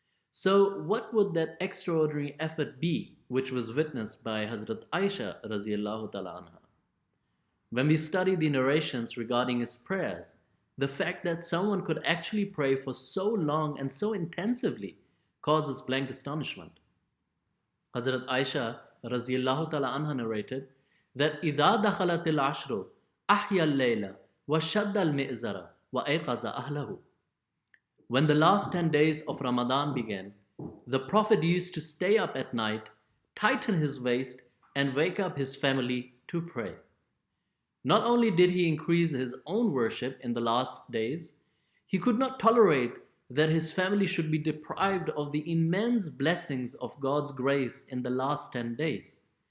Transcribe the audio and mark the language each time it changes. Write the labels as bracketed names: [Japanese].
[English] So what would that extraordinary effort be which was witnessed by Hazrat Aisha raziyallahu ta'ala anha? When we study the narrations regarding his prayers, the fact that someone could actually pray for so long and so intensively causes blank astonishment. Hazrat Aisha raziyallahu ta'ala anha narrated that [Arabic] إِذَا دَخَلَتِ الْعَشْرُ أَحْيَا اللَّيْلَ وَشَدَّ الْمِئْزَرَ وَأَيْقَظَ أَهْلَهُ. [English] When the last 10 days of Ramadan began, the Prophet used to stay up at night, tighten his waist, and wake up his family to pray. Not only did he increase his own worship in the last days, he could not tolerate that his family should be deprived of the immense blessings of God's grace in the last 10 days.